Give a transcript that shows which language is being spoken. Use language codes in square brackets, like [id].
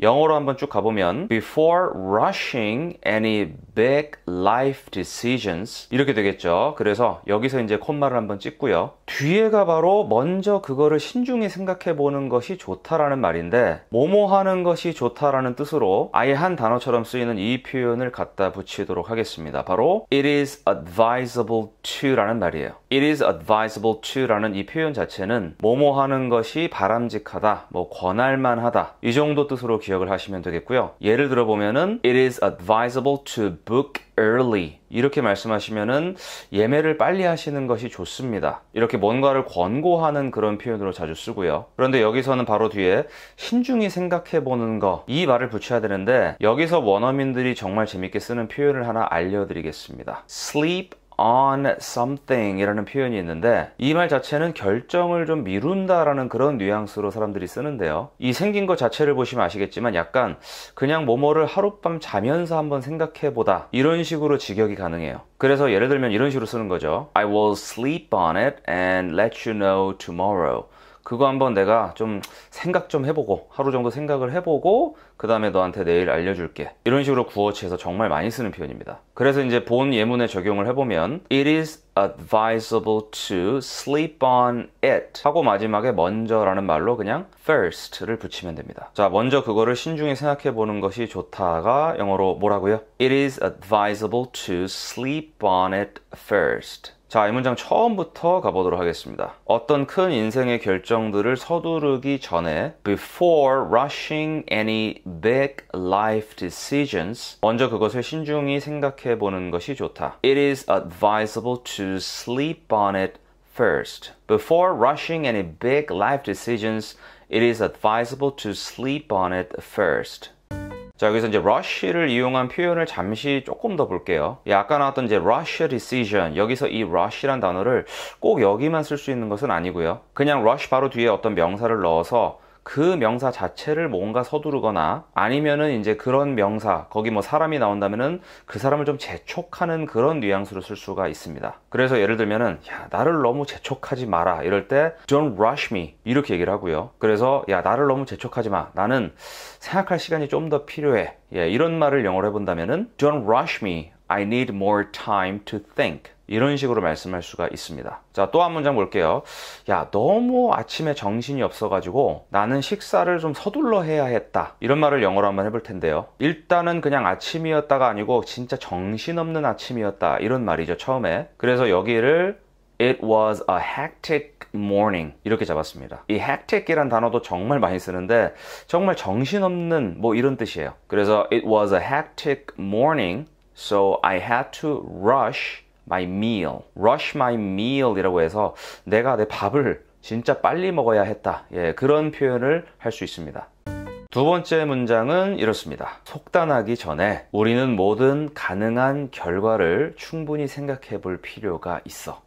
[ko] 영어로 한번 쭉 가보면 [en] before rushing any big life decisions [ko] 이렇게 되겠죠. 그래서 여기서 이제 콤마를 한번 찍고요. 뒤에가 바로 먼저 그거를 신중히 생각해보는 것이 좋다라는 말인데, 뭐뭐 하는 것이 좋다라는 뜻으로 아예 한 단어처럼 쓰이는 이 표현을 갖다 붙이도록 하겠습니다. 바로 [en] it is advisable to [ko] 라는 말이에요. [en] it is advisable to [ko] 라는 이 표현 자체는 뭐뭐 하는 것이 바람직하다, 뭐 권할만하다 이 정도 뜻으로 기억을 하시면 되겠고요. 예를 들어 보면은 [en] it is advisable to book early [ko] 이렇게 말씀하시면은 예매를 빨리 하시는 것이 좋습니다. 이렇게 뭔가를 권고하는 그런 표현으로 자주 쓰고요. 그런데 여기서는 바로 뒤에 신중히 생각해 보는 거 이 말을 붙여야 되는데, 여기서 원어민들이 정말 재밌게 쓰는 표현을 하나 알려드리겠습니다. [en] sleep on something [ko] 이라는 표현이 있는데 이 말 자체는 결정을 좀 미룬다라는 그런 뉘앙스로 사람들이 쓰는데요. 이 생긴 것 자체를 보시면 아시겠지만 약간 그냥 뭐뭐를 하룻밤 자면서 한번 생각해보다 이런 식으로 직역이 가능해요. 그래서 예를 들면 이런 식으로 쓰는 거죠. [en] I will sleep on it and let you know tomorrow. [ko] 그거 한번 내가 좀 생각 좀 해보고 하루 정도 생각을 해보고 그 다음에 너한테 내일 알려줄게. 이런 식으로 구어치에서 정말 많이 쓰는 표현입니다. 그래서 이제 본 예문에 적용을 해보면 [en] It is advisable to sleep on it [ko] 하고 마지막에 먼저라는 말로 그냥 first를 붙이면 됩니다. 자, 먼저 그거를 신중히 생각해 보는 것이 좋다가 영어로 뭐라고요? [en] It is advisable to sleep on it first. [ko] 자, 이 문장 처음부터 가보도록 하겠습니다. 어떤 큰 인생의 결정들을 서두르기 전에 [en] before rushing any big life decisions [ko] 먼저 그것을 신중히 생각해 보는 것이 좋다. [en] It is advisable to sleep on it first. Before rushing any big life decisions, it is advisable to sleep on it first. [ko] 자, 여기서 이제 rush를 이용한 표현을 잠시 조금 더 볼게요. 아까 나왔던 이제 rush decision, 여기서 이 rush란 단어를 꼭 여기만 쓸 수 있는 것은 아니고요. 그냥 rush 바로 뒤에 어떤 명사를 넣어서 그 명사 자체를 뭔가 서두르거나 아니면은 이제 그런 명사, 거기 뭐 사람이 나온다면은 그 사람을 좀 재촉하는 그런 뉘앙스로 쓸 수가 있습니다. 그래서 예를 들면은 야, 나를 너무 재촉하지 마라 이럴 때 [en] don't rush me [ko] 이렇게 얘기를 하고요. 그래서 야, 나를 너무 재촉하지 마. 나는 생각할 시간이 좀 더 필요해. 이런 말을 영어로 해본다면은 [en] don't rush me. I need more time to think. [ko] 이런 식으로 말씀할 수가 있습니다. 자, 또 한 문장 볼게요. 야, 너무 아침에 정신이 없어가지고 나는 식사를 좀 서둘러 해야 했다. 이런 말을 영어로 한번 해볼 텐데요. 일단은 그냥 아침이었다가 아니고 진짜 정신없는 아침이었다. 이런 말이죠, 처음에. 그래서 여기를 [en] It was a hectic morning [ko] 이렇게 잡았습니다. 이 hectic이란 단어도 정말 많이 쓰는데 정말 정신없는 뭐 이런 뜻이에요. 그래서 [en] It was a hectic morning, so I had to rush my meal. rush my meal [ko] 이라고 해서 내가 내 밥을 진짜 빨리 먹어야 했다. 그런 표현을 할 수 있습니다. 두 번째 문장은 이렇습니다. 속단하기 전에 우리는 모든 가능한 결과를 충분히 생각해 볼 필요가 있어.